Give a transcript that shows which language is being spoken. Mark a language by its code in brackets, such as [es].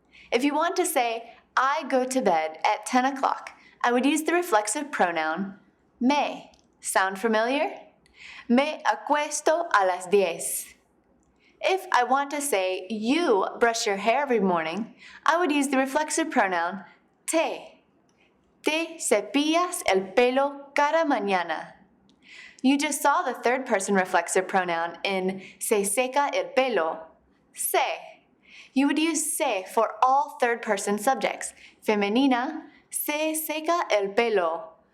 [en] If you want to say, I go to bed at 10 o'clock, I would use the reflexive pronoun me. Sound familiar? [es] Me acuesto a las 10. [en] If I want to say, you brush your hair every morning, I would use the reflexive pronoun te. [es] Te cepillas el pelo cada mañana. [en] You just saw the third person reflexive pronoun in [es] se seca el pelo, [en] se. You would use se for all third person subjects. [es] Femenina, se seca el pelo.